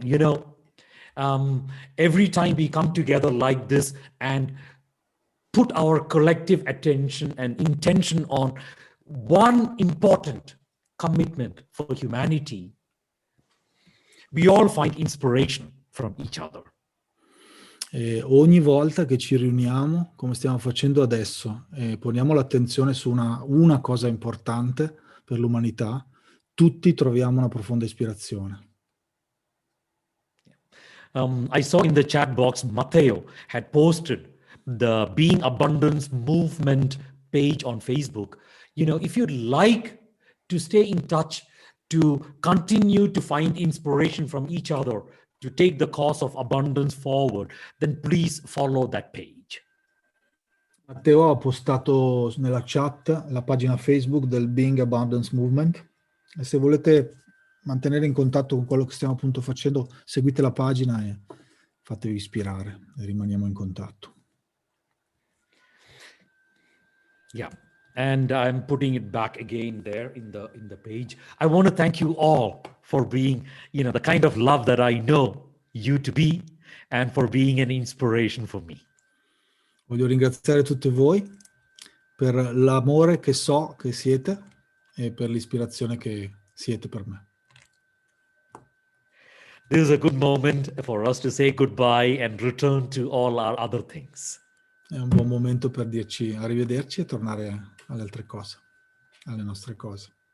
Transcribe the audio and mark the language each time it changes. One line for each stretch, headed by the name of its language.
English: You know, every time we come together like this and put our collective attention and intention on one important commitment for humanity, we all find inspiration from each other.
Italian: E ogni volta che ci riuniamo, come stiamo facendo adesso, e poniamo l'attenzione su una cosa importante per l'umanità, tutti troviamo una profonda ispirazione.
English: I saw in the chat box, Matteo had posted the Being Abundance Movement page on Facebook. If you'd like to stay in touch, to continue to find inspiration from each other, to take the cause of abundance forward, then please follow that page.
Italian: Matteo ha postato nella chat la pagina Facebook del Being Abundance Movement e se volete mantenere in contatto con quello che stiamo appunto facendo, seguite la pagina e fatevi ispirare e rimaniamo in contatto.
English: Yeah, and I'm putting it back again there in the page. I want to thank you all for being, the kind of love that I know you to be, and for being an inspiration for me.
Italian: Voglio ringraziare tutti voi per l'amore che so che siete e per l'ispirazione che siete per me.
English: This is a good moment for us to say goodbye and return to all our other things.
Italian: È un buon momento per dirci arrivederci e tornare alle altre cose, alle nostre cose.